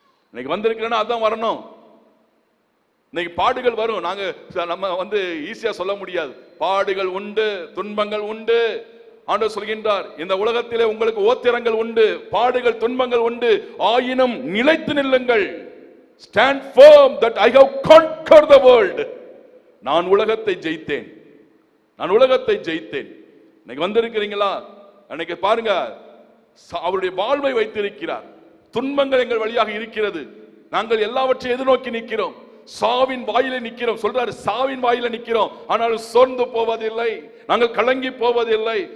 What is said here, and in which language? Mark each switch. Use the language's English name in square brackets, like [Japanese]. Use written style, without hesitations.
[Tamil] இன்னைக்கு வந்திருக்கிறேன்னா அதான் வரணும். இன்னைக்கு பாடுகள் வரும், நம்ம ஈஸியா சொல்ல முடியாது. பாடுகள் உண்டு, துன்பங்கள் உண்டு. ஆண்டவர் சொல்கின்றார், இந்த உலகத்திலே உங்களுக்கு ஓத்திரங்கள் உண்டு, பாடுகள் துன்பங்கள் உண்டு, ஆயினும் நிலைத்து நில்லுங்கள். [English] Stand firm that I have conquered the world. [Tamil] நான் உலகத்தை ஜெயித்தேன், நான் உலகத்தை ஜெயித்தேன். இன்னைக்கு வந்திருக்கிறீங்களா? அன்னைக்கு பாருங்க, அவருடைய வாழ்வை வைத்திருக்கிறார். துன்பங்கள் எங்கள் வழியாக இருக்கிறது, நாங்கள் எல்லாவற்றையும் எதிர்நோக்கி நிற்கிறோம், சாவின் வாயில நிற்கிறோம். சொல்றாரு, சாவின் வாயில நிற்கிறோம், ஆனால் சோர்ந்து போவதில்லை, நாங்கள் கலங்கி போவதில்லை.